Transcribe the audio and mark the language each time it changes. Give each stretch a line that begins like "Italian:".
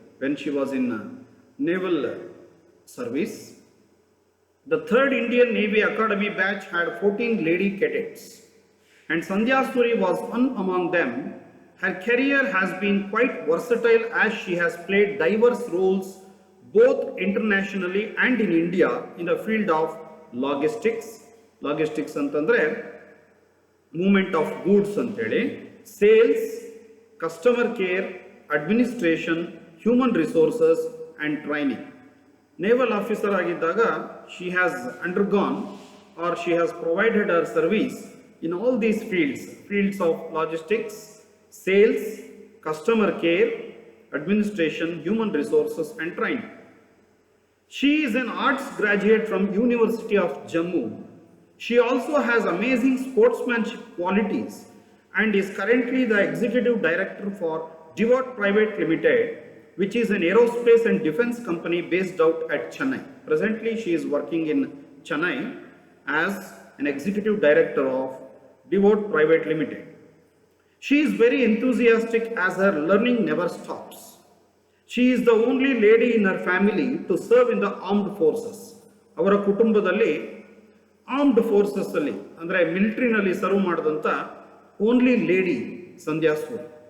English: When she was in naval service. The third Indian Navy Academy batch had 14 lady cadets, and Sandhya Suri was one among them. Her career has been quite versatile as she has played diverse roles both internationally and in India in the field of logistics. Logistics ಅಂತಂದ್ರೆ movement of goods ಅಂತೇಳಿ, sales, customer care, administration, human resources and training.
Kannada: Naval officer ಆಗಿದ್ದಾಗ
English: she has undergone or she has provided her service in all these fields of logistics, sales, customer care, administration, human resources and training. She is an arts graduate from University of Jammu. She also has amazing sportsmanship qualities and is currently the executive director for Devote Private Limited, which is an aerospace and defense company based out at Chennai. Presently, she is working in Chennai as an executive director of Devote Private Limited. She is very enthusiastic as her learning never stops. She is the only lady in her family to serve in the armed forces.
Kannada: ಅವರ ಕುಟುಂಬದಲ್ಲಿ armed forces ಅಲ್ಲಿ ಅಂದರೆ ಮಿಲಿಟರಿನಲ್ಲಿ serve ಮಾಡಿದಂಥ only lady ಸಂಧ್ಯಾ ಸೂರಿ.